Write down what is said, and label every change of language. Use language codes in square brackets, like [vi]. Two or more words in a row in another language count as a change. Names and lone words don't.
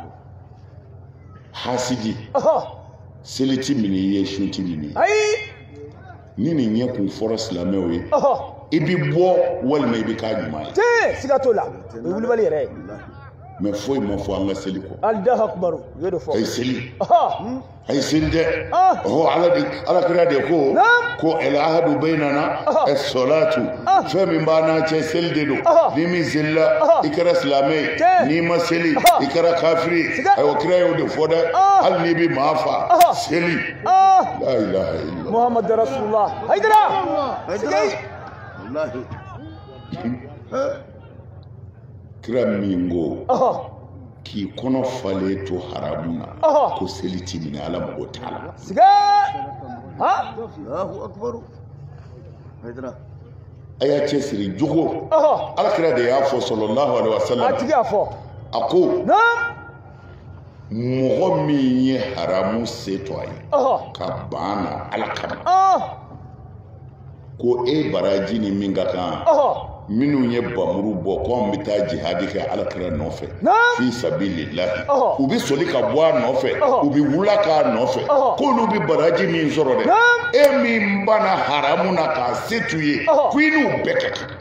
[bm] hasidi seli ti minɛ i ye sun ti minɛ ni nin ɲɛ kun fɔra silamɛw ye i bɛ bɔ walima i bɛ k'a ɲuman ye siga t'o la o ye Kulibali yɛrɛ ye mais foyi ma fɔ an ka seli kɔ. [ar] الله أكبر [bm] yo de fɔ. Ay seli. Ay seli dɛ. Ala kira de ko [ar] العهد بيننا الصلاة. [bm] Fɛn min b'a n'an cɛ seli de don. Ni min selila i kɛra silamɛ ye, n'i ma seli i kɛra kafiri ye. Ayiwa kira y'o de fɔ dɛ. Hali n'i bɛ maa fa seli. [ar] لا إله إلا الله. محمد رسول الله. Haydara. Wallahi. [bm] Kira min ko k'i kɔnɔ falen to haramu na ko seli ti minɛ ala mago t'a la. Siga. [ar] الله أكبر. Haydara. [bm] A y'a cɛsiri jogo. Ala kira de y'a fɔ [ar] صلى الله عليه وسلم. [bm] A tigi y'a fɔ. A ko mɔgɔ min ye haramu se to a ye ka ban na ala kama ko e baraji ni min ka kan minnu ye bamuru bɔ ko an bɛ taa jihadi kɛ ala kira nɔfɛ [ar] في سبيل الله [bm] u bɛ soli ka bɔ a nɔfɛ u bɛ wula k'a nɔfɛ k'olu bɛ baraji min sɔrɔ dɛ e min banna haramu na k'a se t'u ye ko i n'u bɛɛ ka kan.